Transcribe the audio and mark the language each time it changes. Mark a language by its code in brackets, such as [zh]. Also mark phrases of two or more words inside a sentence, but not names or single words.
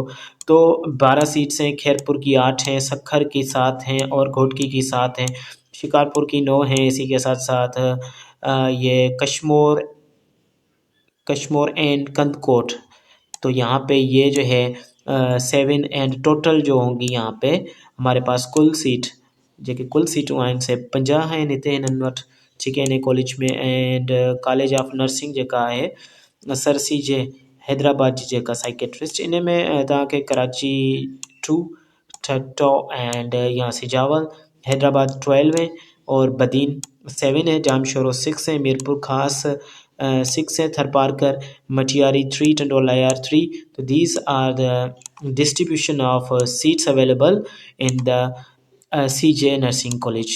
[ur] تو 12 سیٹس ہیں، خیرپور کی 8 ہیں، سکھر کی 7 ہیں اور گھوٹکی کی 7 ہیں، شکارپور کی 9 ہیں. اسی کے ساتھ ساتھ یہ کشمور اینڈ کندھکوٹ، تو یہاں پہ یہ جو ہے 7 [en] and total [ur] جو ہوں گی یہاں پہ ہمارے پاس کل سیٹ [sd] जेके कुल सीटूं आहिनि से 50 आहिनि हिते हिननि वटि। [ur] ٹھیک ہے، ان کالج میں اینڈ [en] college of nursing [sd] जेका आहे सरसी जे हैदराबाद जी जेका साइकेट्रिस्ट, [ur] ان میں [sd] तव्हांखे कराची 2 ठट्टो [ur] اینڈ یہاں سجاول، حیدرآباد 12 ہے اور بدین 7 ہے، جامشورو 6 ہے، میرپور خاص 6 ہے، تھرپارکر مٹیاری 3، ٹنڈوالہیار 3. [en] to these are the distribution of seats available in the CJ nursing college.